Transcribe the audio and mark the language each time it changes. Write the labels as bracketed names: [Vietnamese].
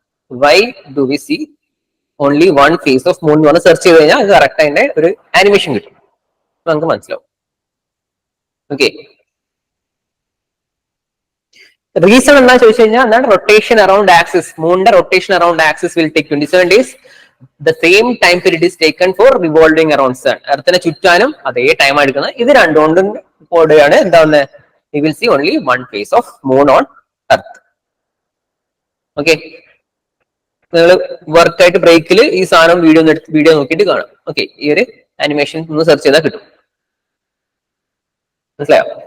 [English] why do we see only one phase of moon [Malayalam] എന്ന് പറഞ്ഞ് search ചെയ്ത് കഴിഞ്ഞാൽ അത് കറക്റ്റ് അതിന്റെ ഒരു ആനിമേഷൻ കിട്ടും, നമുക്ക് മനസ്സിലാവും. [English] okay, reason [Malayalam] എന്താ ചോദിച്ചു കഴിഞ്ഞാൽ എന്താണ്, [English] Rotation around axis, മൂണിന്റെ rotation around axis will take 27 days. The same time period is taken for revolving around sun. [Malayalam] എർത്തിനെ ചുറ്റാനും അതേ ടൈം എടുക്കുന്നത്. ഇത് രണ്ടുകൊണ്ടും കൂടെയാണ് എന്താവുന്നത്, [English] we will see only one face of moon on earth. [Malayalam] Okay, നിങ്ങൾ വർക്കായിട്ട് ബ്രേക്കിൽ ഈ സാധനം video നോക്കിയിട്ട് കാണാം. ഓക്കെ, ഈ ഒരു ആനിമേഷൻ ഒന്ന് സെർച്ച് ചെയ്താൽ കിട്ടും. മനസ്സിലായോ?